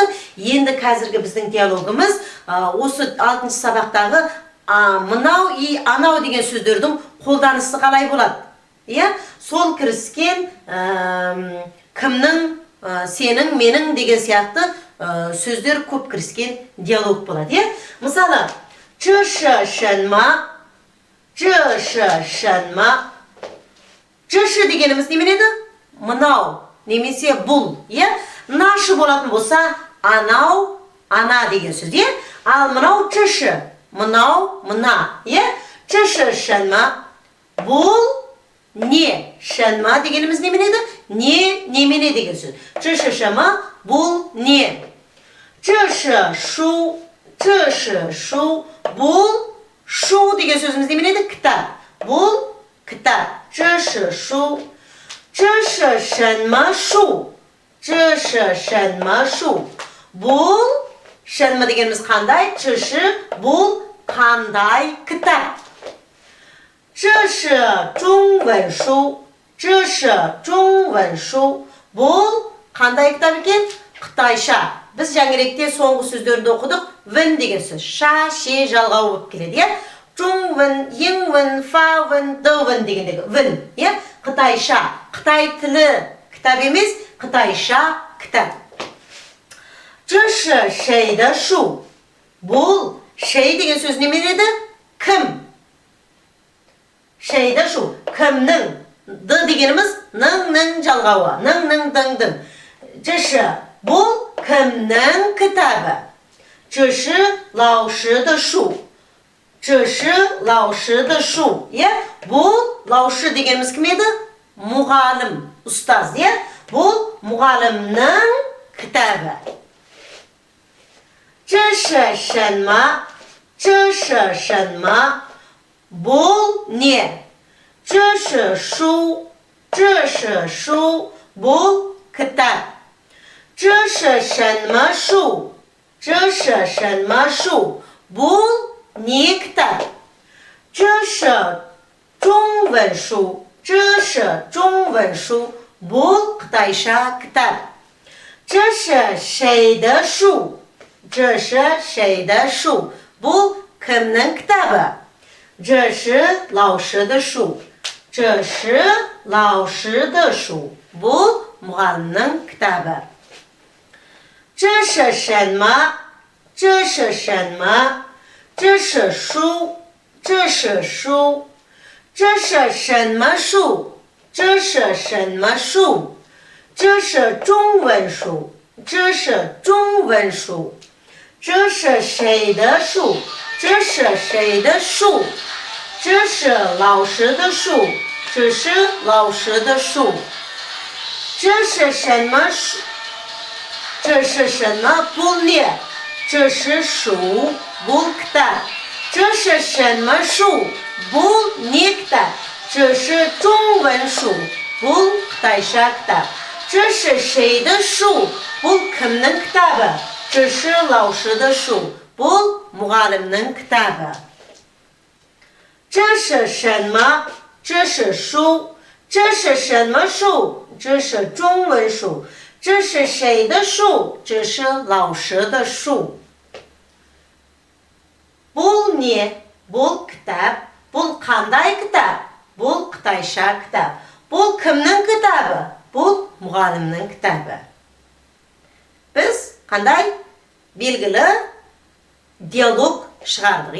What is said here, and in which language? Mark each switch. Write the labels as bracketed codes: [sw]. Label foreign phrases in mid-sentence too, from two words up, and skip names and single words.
[kk] Енді қазіргі біздің диалогымыз осы 6-шы сабақтағы мынау и анау деген сөздердің қолданысы қалай болады. Сол кіріскен кімнің, сенің, менің деген сияқты сөздер көп кіріскен диалог болады. Мысалы, [zh] 这是什么? 这是什么? 这是 [kk] дегеніміз неменеді? Мынау, немесе бұл. Нашы болатын болса, анау, ана деген сөз. Ал мынау [zh] 这是, [kk] мынау, мына. [zh] 这是什么? [kk] Бұл не, 什么 дегеніміз неменеді? Не, немене деген сөз. [zh] 这是什么? [kk] Бұл не. [zh] 这是书, 这是书. [kk] Бұл шу деген сөзіміз неменеді? Кітап. Бұл кітап. [zh] 这是书. 这是什么书? 这是什么书? [kk] Бұл 什么 дегеніміз қандай? [zh] 这是 [kk] бұл қандай кітап. [zh] 这是中文书. 这是中文书. [kk] Бұл қандай кітап екен? Қытайша. Біз жаңеректе соңғы сөздерді оқыдық. Вен деген сөз. Ша, ше, жалғау болып келеді. Жуңвен, еңвен, фавен, дөвен дегендегі. Вен. Қытайша. Қытай тілі кітап емес, қытайша кітап. [zh] 这是谁的书? [kk] Бұл шей деген сөз неменеді? Кім? Шейді шу, кімнің? Ды дегеніміз нің жалғауы, нің дың. [zh] 这是 [kk] бұл кімнің кітабы? [zh] 这是老师的书. 这是老师的书. [kk] Бұл 老师 дегеніміз кім еді? Мұғалім, ұстаз. Бұл мұғалімнің кітабы. [zh] 这是什么? 这是什么? [kk] Бұл не? [zh] 这是书. 这是书. [kk] Бұл кітап. [zh] 这是什么书? 这是什么书? [kk] Бұл не кітап? [zh] 这是中文书. 这是中文书. [kk] Бұл қытайша кітап. [zh] 这是谁的书? 这是谁的书? [kk] Бұл кімнің кітабы? [zh] 这是老师的书. 这是老师的书. [kk] Бұл мұғалімнің кітабы. [zh] 这是什么? 这是什么? 这是书. 这是书. 这是什么书? 这是什么书? 这是中文书. 这是中文书. 这是谁的书? 这是谁的书? 这是老师的书. 这是老师的书. 这是什么书? 这是什么? [kk] Бұл не? [zh] 这是书. [kk] Бұл кітап. [zh] 这是什么书? [kk] Бұл не кітап? [zh] 这是中文书. [kk] Бұл қытайша кітап. [zh] 这是谁的书? [kk] Бұл кімнің кітабы? [zh] 这是老师的书. [kk] Бұл мұғалімнің кітабы. [zh] 这是什么？这是书。这是什么书？这是中文书。这是谁的书？这是老师的书。 [kk] бұл не? бұл кітап. бұл қандай кітап? бұл қытайша кітап. бұл кімнің кітабы? бұл мұғалімнің кітабы. Біз қандай белгілі диалог шығардық.